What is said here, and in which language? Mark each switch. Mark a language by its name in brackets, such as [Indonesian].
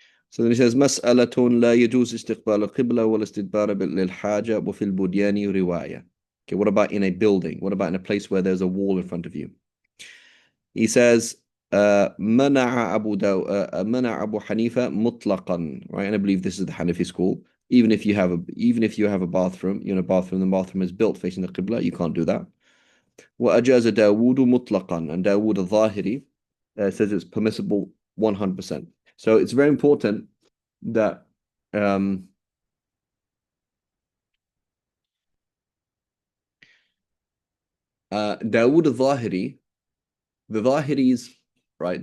[English] So then he says, [Arabic] مسألة لا يجوز استقبال القبلة والاستدبار للحاجة وفي البنيان رواية. [English] Okay, what about in a building? What about in a place where there's a wall in front of you? He says, [Arabic] منع أبو حنيفة مطلقا, right? [English] And I believe this is the Hanafi school. Even if you have a bathroom, you're in a bathroom, the bathroom is built facing the Qibla, you can't do that. [Arabic] وأجاز داود مطلقا, [English] and Dawood al-Zahiri says it's permissible 100%. So it's very important that Dawood al-Zahiri, the Zahiris, right?